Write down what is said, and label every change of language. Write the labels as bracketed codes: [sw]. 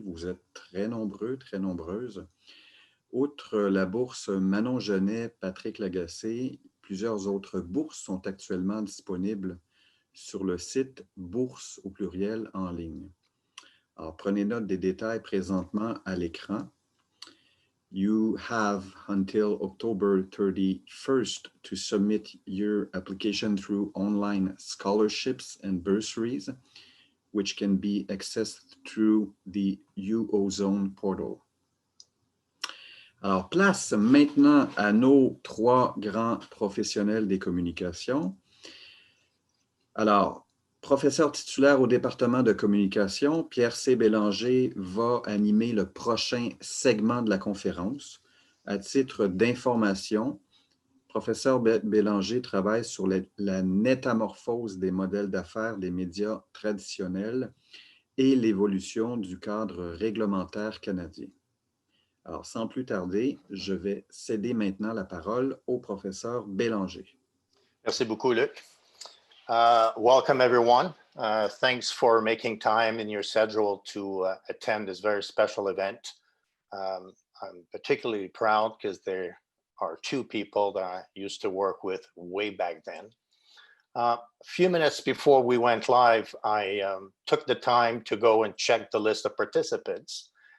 [fr] Vous êtes très nombreux, très nombreuses. Outre la bourse Manon Genet, Patrick Lagacé, plusieurs autres bourses sont actuellement disponibles sur le site Bourse au pluriel en ligne. Alors, prenez note des détails présentement à l'écran. [en] You have until October 31st to submit your application through online scholarships and bursaries, which can be accessed through the UOZone portal. [fr] Alors, place maintenant à nos trois grands professionnels des communications. Alors, professeur titulaire au département de communication, Pierre C. Bélanger va animer le prochain segment de la conférence. À titre d'information, professeur Bélanger travaille sur la métamorphose des modèles d'affaires des médias traditionnels et l'évolution du cadre réglementaire canadien. Alors, sans plus tarder, je vais céder maintenant la parole au professeur Bélanger. Merci beaucoup, Luc. [en] Welcome, everyone. Thanks for making time in your schedule to attend this very special event. I'm particularly proud because there are two people that I used to work with way back then. A few minutes before we went live, I took the time to go and check the list of participants.